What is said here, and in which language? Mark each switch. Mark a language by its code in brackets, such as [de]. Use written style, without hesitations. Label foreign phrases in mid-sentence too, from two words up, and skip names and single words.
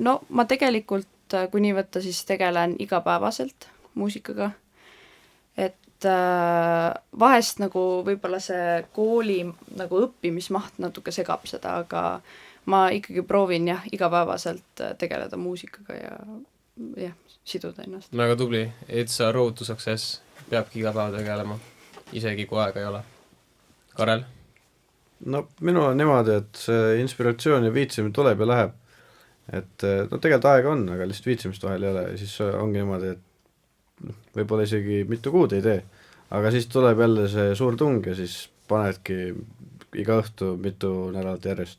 [et] No ma tegelikult kui nii võtta, siis tegelen igapäevaselt muusikaga, et vahest nagu võib-olla see kooli nagu õppimismaht natuke segab seda, aga ma ikkagi proovin igapäevaselt tegeleda muusikaga ja siduda ennast. Väga tubli, [en] it's a road to success, [et] peabki iga päev tegelema, isegi kui aega ei ole. Karel? No minul on niimoodi, et see inspiratsioon ja viitsimine tuleb ja läheb, et no tegelikult aega on, aga lihtsalt viitsimist vahel ei ole ja siis ongi niimoodi, et võib-olla isegi mitu kuud ei tee, aga siis tuleb jälle see suur tung ja siis panedki iga õhtu mitu nädalat järjest.